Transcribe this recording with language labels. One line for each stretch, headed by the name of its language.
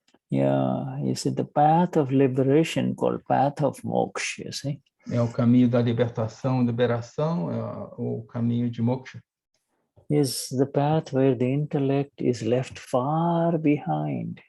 English: Yeah, you see, the path of liberation called path of moksha, you see.
Portuguese: É o caminho da liberação, é o caminho de moksha.
English: Is the path where the intellect is left far behind.